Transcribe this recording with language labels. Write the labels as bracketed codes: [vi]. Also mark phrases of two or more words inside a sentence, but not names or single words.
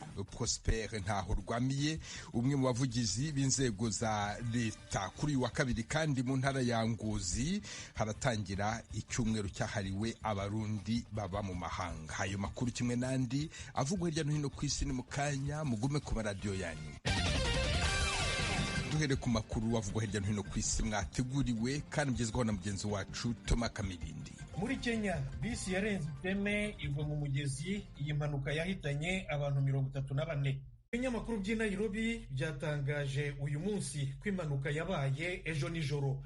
[rn] Prosper Ntahorwamiye umwe mu bavugizi b'inzego za leta kuri uyu wa kabiri kandi mu ntara ya Ngozi haratangira icyumweru cyahariwe abarundi baba mu mahanga. Ayo makuru kimwe n'andi avugwa hirya no hino ku isi ni mu kanya, mugume ku maradiyo yanyu. [rw] Duhere ku makuru avugwa hirya no hino ku isi mwateguriwe kandi mugezwaho na mugenzi wacu Thomas Kamilindi. Muri Kenya bisi yarenze iteme igwa mu mugezi. Iyi mpanuka yahitanye abantu 34. Ibinyamakuru by'i Nairobi byatangaje uyu munsi ko impanuka yabaye ejo nijoro.